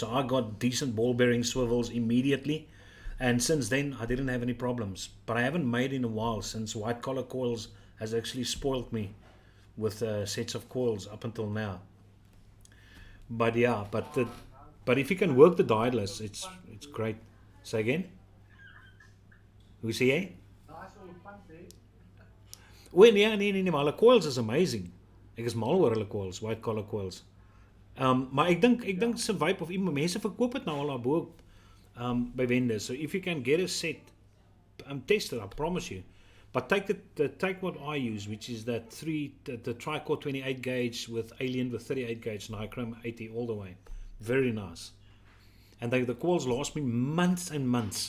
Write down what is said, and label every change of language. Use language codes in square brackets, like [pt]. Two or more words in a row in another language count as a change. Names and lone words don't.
[en] So I got decent ball bearing swivels immediately, and since then I didn't have any problems. But I haven't made in a while since white collar coils has actually spoiled me with sets of coils up until now. But yeah, but if you can work the Daedalus, it's great. Say again. [af] Hoe sê jy? [en] Nice little fun there. [af] O nee, nee, maar hulle coils is amazing. Ek is mal oor hulle coils, [en] white collar coils. [af] Maar ek dink se vibe of iemand mense verkoop dit nou al daarbo by vendors. [en] So if you can get a set, test it, I promise you. But take what I use, which is that the tricore 28 gauge with Alien with 38 gauge Nichrome 80 all the way. Very nice. And the coils last me months and months.